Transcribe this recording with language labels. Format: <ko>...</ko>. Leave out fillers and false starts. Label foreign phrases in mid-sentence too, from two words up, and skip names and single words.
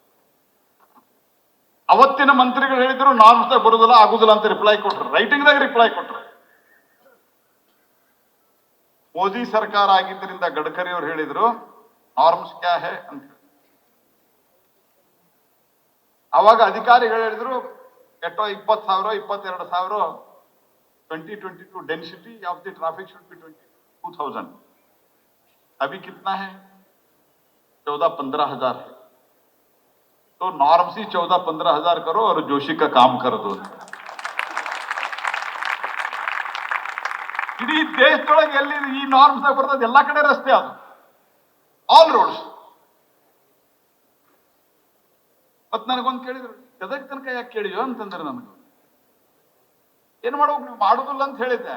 <kn>ಅವತ್ತಿನ ಮಂತ್ರಿಗಳು ಹೇಳಿದ್ರು ನಾರ್ಮ್ಸ್ದಾಗ ಬರುದಿಲ್ಲ, ಆಗುದಿಲ್ಲ ಅಂತ ರಿಪ್ಲೈ ಕೊಟ್ರು, ರೈಟಿಂಗ್ದಾಗ ರಿಪ್ಲೈ ಕೊಟ್ರು. ಮೋದಿ ಸರ್ಕಾರ ಆಗಿದ್ದರಿಂದ ಗಡ್ಕರಿ ಅವರು ಹೇಳಿದ್ರು</kn> <hi>नॉर्म्स क्या है</hi> <kn>ಅಂತ. ಅವಾಗ ಅಧಿಕಾರಿಗಳು ಹೇಳಿದ್ರು ಎಷ್ಟೋ</kn> <en>20,000 22,000 2022 density of the traffic should be 22,000.</en> <hi>अभी कितना है? 14-15 हजार है. तो नॉर्म्स ही 14-15 हजार करो और जोशी का काम कर दो.</hi> <kn>ಇಡೀ ದೇಶದೊಳಗೆ ಎಲ್ಲಿ ಈ ನಾರ್ಮ್ಸ್ ಬರ್ತದೆ ಎಲ್ಲಾ ಕಡೆ ರಸ್ತೆ ಅದು,</kn> <en>all roads.</en> <kn>ಮತ್ ನನಗೊಂದು ಕೇಳಿದ್ರು, ಗದಗ ತನಕ ಯಾಕೆ ಕೇಳಿಯೋ ಅಂತಂದ್ರೆ, ನನಗೆ ಏನ್ ಮಾಡ್ಬೇಕು, ನೀವು ಮಾಡುದಿಲ್ಲ ಅಂತ ಹೇಳಿದ್ದೆ.</kn>